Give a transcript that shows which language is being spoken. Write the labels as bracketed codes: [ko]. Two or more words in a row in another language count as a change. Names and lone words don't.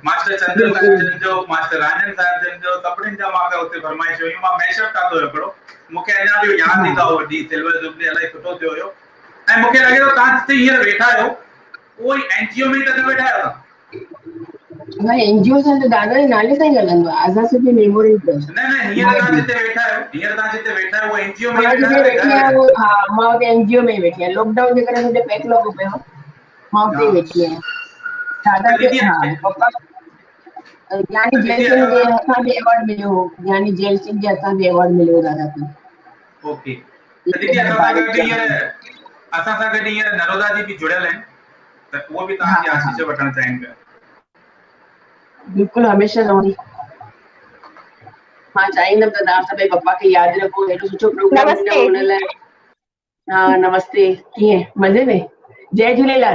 [sd] मास्टर चंद्र साहिब जन जो मास्टर राजन साहिब जन जो सभिनीनि जा मां उते फरमाइश हुई मां मैशअप ठातो हुयो हिकिड़ो मूंखे अञा बि यादि ईंदा हो वॾी [en] silver jubilee [sd] इलाही सुठो थियो हुयो ऐं मूंखे लॻे थो तव्हां जिते हींअर वेठा आहियो उहो ई एनजीओ में ई त न वेठा आहियो तव्हां भाई एनजीओ सां त दादा जे नाले सां ई हलंदो आहे आज़ाद सूफी मेमोरियल ट्रस्ट न हींअर तव्हां जिते वेठा आहियो उहो एनजीओ में ई मां वेठा जिते आहियो वेठी घर आहियां हा मां हुते एनजीओ में ई वेठी आहियां लॉकडाउन जे करे मुंहिंजो पैक लॻो पियो मां हुते ई वेठी आहियां दादा खे दीदी हा पप्पा ज्ञानी दीदी जैल सिंह जे हथां बि अवॉर्ड मिलियो हो ज्ञानी जैल सिंह जे हथां बि अवॉर्ड मिलियो हो दादा खे ओके त दीदी असां सां गॾु हींअर नरोदा जी बि जुड़ियल आहिनि त उहो बि तव्हांजी आशीष वठणु चाहिनि पिया बिल्कुलु हमेशह रहंदी मां चाहींदमि त तव्हां सभई पप्पा खे यादि रखो हेॾो सुठो प्रोग्राम ॾिनो नमस्ते हुन लाइ हा नमस्ते कीअं मज़े में जय झूलेलाल